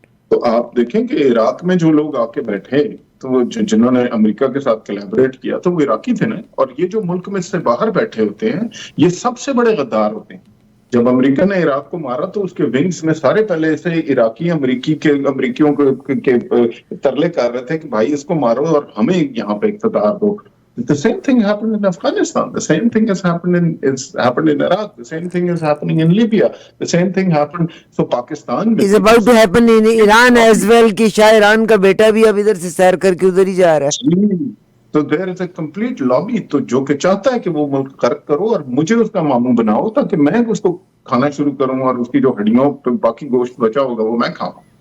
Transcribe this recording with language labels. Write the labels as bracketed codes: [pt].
[ur] تو آپ دیکھیں کہ عراق میں جو لوگ آ کے بیٹھے تو وہ جنہوں نے امریکہ کے ساتھ کولیبریٹ کیا تو وہ عراقی تھے نا، اور یہ جو ملک میں سے باہر بیٹھے ہوتے ہیں یہ سب سے بڑے غدار ہوتے ہیں. جب امریکہ نے عراق کو مارا تو اس کے ونگز میں سارے پہلے سے عراقی امریکیوں کے ترلے کر رہے تھے کہ بھائی اس کو مارو اور ہمیں یہاں پہ اقتدار دو. [en] The same thing happened in Afghanistan. The same thing has happened in Iraq. The same thing is happening in Libya. The same thing happened. So Pakistan میں is about to happen in Iran as well [ur] کہ شاہ ایران کا بیٹا بھی اب ادھر سے سیر کر کے ادھر ہی جا رہا ہے. تو [en] there is a complete lobby [ur] تو جو کہ چاہتا ہے کہ وہ ملک غرق کرو اور مجھے اس کا ماموں بناؤ تاکہ میں اس کو کھانا شروع کروں اور اس کی جو ہڈیوں پہ باقی گوشت بچا ہوگا وہ میں کھاؤں.